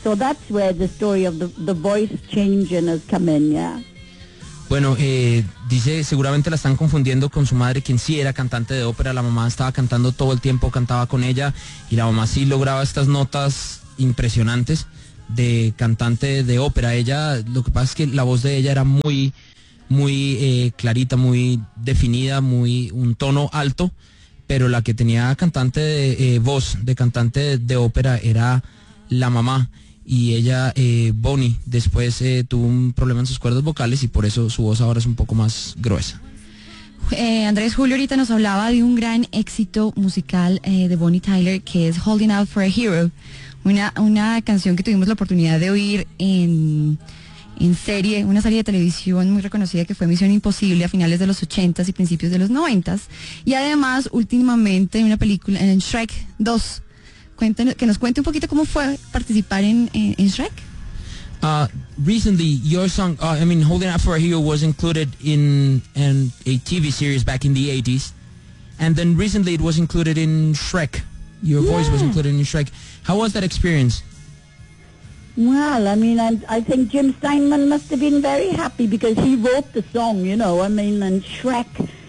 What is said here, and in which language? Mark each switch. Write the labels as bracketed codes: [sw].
[en] So that's where the story of the voice changing has come in, yeah. [es] Bueno, dice, seguramente la están confundiendo con su madre, quien sí era cantante de ópera. La mamá estaba cantando todo el tiempo, cantaba con ella, y la mamá sí lograba estas notas impresionantes de cantante de ópera. Ella, lo que pasa es que la voz de ella era muy... muy clarita, muy definida, muy un tono alto, pero la que tenía cantante de voz de cantante de ópera era la mamá, y ella, Bonnie, después tuvo un problema en sus cuerdas vocales y por eso su voz ahora es un poco más gruesa. Andrés, Julio ahorita nos hablaba de un gran éxito musical de Bonnie Tyler, que es Holding Out for a Hero, una canción que tuvimos la oportunidad de oír en serie, una serie de televisión muy reconocida que fue Misión Imposible a finales de los 80s y principios de los 90s. Y además, últimamente, en una película, en Shrek 2. Que nos cuente un poquito cómo fue participar en Shrek. [en] Recently, your song, Holding Out for a Hero was included in a TV series back in the 80s. And then recently it was included in Shrek. Your voice was included in Shrek. How was that experience? Well, I mean, I think Jim Steinman must have been very happy because he wrote the song, you know. I mean, and Shrek